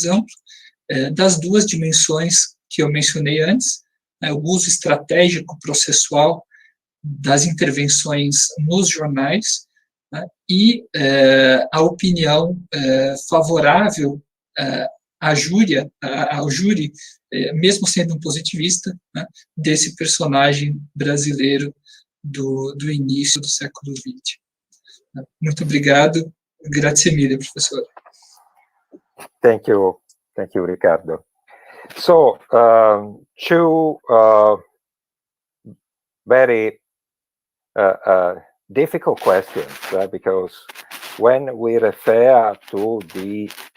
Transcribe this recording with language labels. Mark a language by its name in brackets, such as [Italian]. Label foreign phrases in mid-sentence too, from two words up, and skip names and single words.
[Portuguese] amplo das duas dimensões que eu mencionei antes, o uso estratégico processual das intervenções nos jornais né, e a opinião favorável ao júri, mesmo sendo um positivista, né, desse personagem brasileiro do início do século XX. Muito obrigado. [Italian] Grazie mille, professor. [English] Thank you, Ricardo. So, two very difficult questions, because when we refer to the